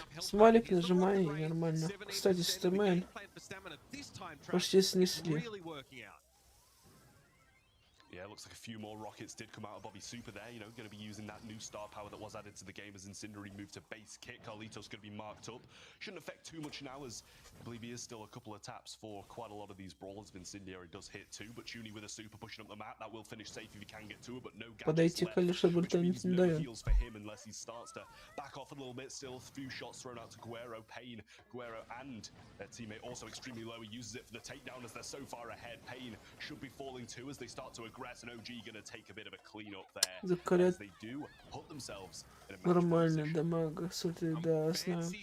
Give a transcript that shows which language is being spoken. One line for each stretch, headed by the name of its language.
Russian: Смайлик нажимай, и нормально. Кстати, стэмэн почти снесли.
English: Yeah, looks like a few more rockets did come out of Bobby Super there. You know, going to be using that new star power that was added to the game as Incendiary moved to base kit. Carlitos going to be marked up. Shouldn't affect too much now, as I believe he is still a couple of taps for quite a lot of these brawlers. Incendiary does hit too, but Tuni with a super pushing up the map. That will finish safe if he can get to it, but no gadgets left, which means no heals for him unless he starts to back off a little bit. Still, a few shots thrown out to Guerrero. Payne, Guerrero and their teammate also extremely low. He uses it for the takedown as they're so far ahead. Payne should be falling too as they start to aggress, and OG going to take a bit of a clean up there as they do put themselves in a match.
Russian: Нормально, дамага, смотри, да, знаю.